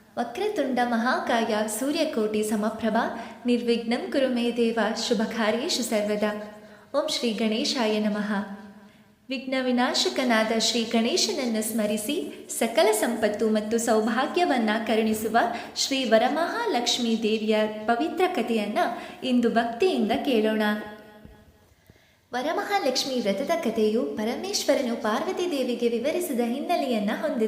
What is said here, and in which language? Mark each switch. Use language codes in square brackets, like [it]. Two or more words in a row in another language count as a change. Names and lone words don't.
[sa] ವಕ್ರತುಂಡ ಮಹಾಕಾಯ ಸೂರ್ಯಕೋಟಿ ಸಮಪ್ರಭ ನಿರ್ವಿಘ್ನಂ ಕುರು ಮೇ ದೇವ ಶುಭಕಾರ್ಯೇಷು ಸರ್ವದಾ. ಓಂ ಶ್ರೀ ಗಣೇಶಾಯ ನಮಃ. [kn] ವಿಘ್ನ ವಿನಾಶಕನಾದ ಶ್ರೀ ಗಣೇಶನನ್ನು ಸ್ಮರಿಸಿ ಸಕಲ ಸಂಪತ್ತು ಮತ್ತು ಸೌಭಾಗ್ಯವನ್ನು ಕರುಣಿಸುವ ಶ್ರೀ ವರಮಹಾಲಕ್ಷ್ಮೀ ದೇವಿಯ ಪವಿತ್ರ ಕಥೆಯನ್ನು ಇಂದು ಭಕ್ತಿಯಿಂದ ಕೇಳೋಣ. ವರಮಹಾಲಕ್ಷ್ಮಿ ವ್ರತದ ಕಥೆಯು ಪರಮೇಶ್ವರನು ಪಾರ್ವತಿ ದೇವಿಗೆ ವಿವರಿಸಿದ ಹಿನ್ನೆಲೆಯನ್ನು ಹೊಂದಿದೆ.